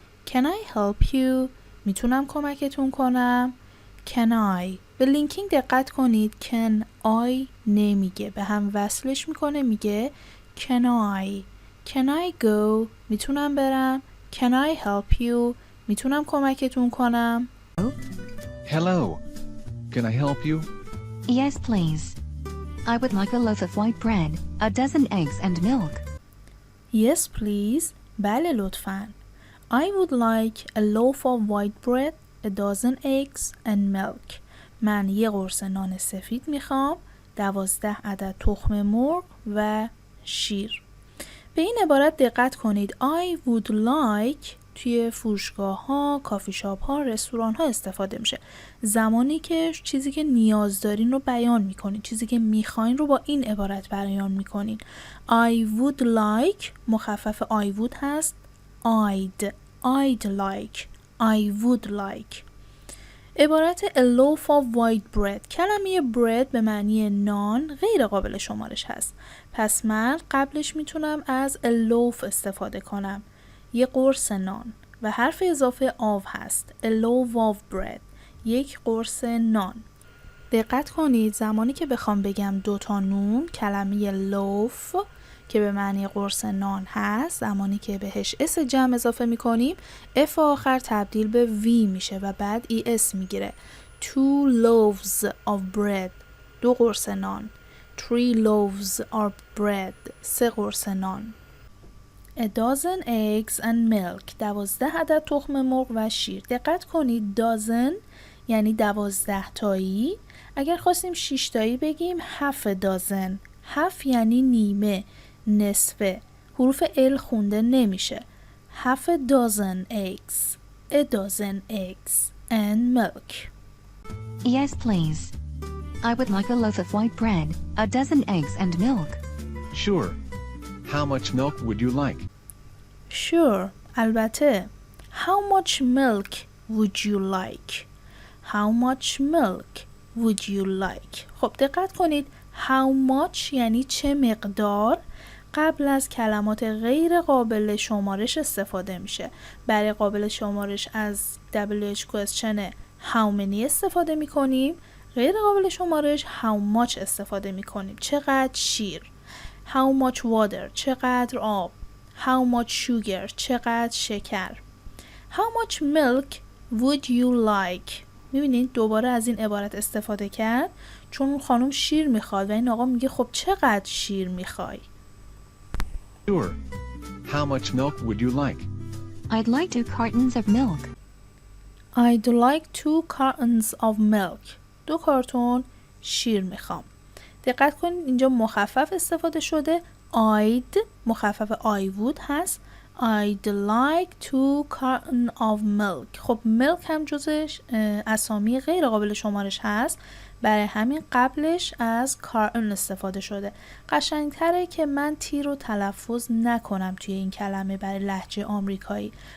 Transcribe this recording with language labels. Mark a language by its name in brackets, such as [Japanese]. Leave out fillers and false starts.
[English] Can I help you؟ [Persian] میتونم کمکتون کنم؟ [English] Can I؟ [Persian] به لینکینگ دقت کنید. [English] Can I [Persian] نمیگه، به هم وصلش میکنه، میگه Can I؟ [English] Can I go؟ [Persian] میتونم برم؟ [English] Can I help you؟ [Persian] میتونم کمکتون کنم؟ [English] Hello. Can I help you? Yes, please. I would like a loaf of white bread, a dozen eggs and milk. Yes please. [Persian] بله لطفاً. [English] I would like a loaf of white bread, a dozen eggs and milk. [Persian] من یه قرص نان سفید میخوام، 12 عدد تخم مرغ و شیر. به این عبارت دقت کنید. [English] I would like [Persian] توی فروشگاه ها، کافی شاپ ها، رستوران ها استفاده میشه. زمانی که چیزی که نیاز دارین رو بیان میکنین، چیزی که میخواین رو با این عبارت بیان میکنین. [English] I would like [Persian] مخفف [English] I would [Persian] هست. [English] I'd like. I would like. [Persian] عبارت [English] a loaf of white bread. [Persian] کلمه bread به معنی نان غیر قابل شمارش هست. پس من قبلش میتونم از a loaf استفاده کنم. یه قرص نان و حرف اضافه of هست. [English] A loaf of bread. [Persian] یک قرص نان. دقت کنید زمانی که بخوام بگم دوتا نون، کلمه loaf که به معنی قرص نان هست، زمانی که بهش اس جمع اضافه میکنیم اف آخر تبدیل به وی میشه و بعد ای اس میگیره. [English] 2 loaves of bread، [Persian] 2 قرص نان. [English] 3 loaves of bread، [Persian] 3 قرص نان. [English] A dozen eggs and milk، [Persian] 12 عدد تخم مرغ و شیر. دقت کنید dozen یعنی 12 تایی. اگر خواستیم 6 تایی بگیم [English] half a dozen. [Persian] half یعنی نیمه، نصفه. حروف ال خونده نمیشه. [English] half a dozen eggs. A dozen eggs and milk. Yes, please. I would like a loaf of white bread, a dozen eggs and milk. Sure. How much milk would you like? Sure. [Persian] البته. [English] How much milk would you like? How much milk would you like? [Persian] خب دقت کنید. [English] How much [Persian] یعنی چه مقدار قبل از کلمات غیر قابل شمارش استفاده میشه. برای قابل شمارش از WH question [English] how many [Persian] استفاده میکنیم. غیر قابل شمارش [English] how much [Persian] استفاده میکنیم. چقدر شیر. [English] How much water، [Persian] چقدر آب. [English] How much sugar، [Persian] چقدر شکر. [English] How much milk would you like؟ [Persian] میبینید دوباره از این عبارت استفاده کرد چون اون خانم شیر میخواد و این آقا میگه خب چقدر شیر میخوای؟ [English] Sure. How much milk would you like? I'd like 2 cartons of milk. I'd like 2 cartons of milk. [Persian] 2 کارتون شیر میخوام. دقت کنید اینجا مخفف استفاده شده. I'd مخفف [English] I would [Persian] هست. [English] I'd like 2 carton of milk. [Persian] خب milk هم جزش اسامی غیر قابل شمارش هست، برای همین قبلش از carton استفاده شده. قشنگتره که من تی رو تلفظ نکنم توی این کلمه برای لهجه آمریکایی.